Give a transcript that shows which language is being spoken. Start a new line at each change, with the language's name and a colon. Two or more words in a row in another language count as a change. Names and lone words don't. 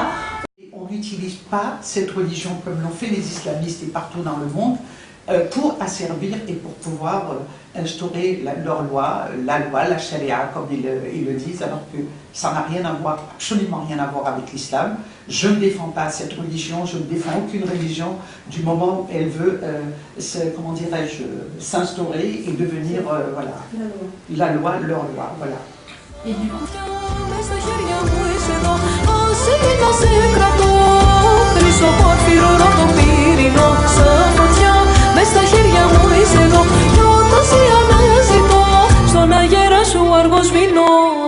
French: On n'utilise pas cette religion comme l'ont fait les islamistes et partout dans le monde pour asservir et pour pouvoir instaurer leur loi, la charia, comme ils le disent, alors que ça n'a rien à voir, absolument rien à voir avec l'islam. Je ne défends pas cette religion, je ne défends aucune religion du moment où elle veut, comment dirais-je, s'instaurer et devenir, voilà, la loi, leur loi, voilà. Et du coup,
Greek: μες στα χέρια μου είσαι εδώ κι όταν σε αναζητώ στον αγέρα σου αργός μείνω.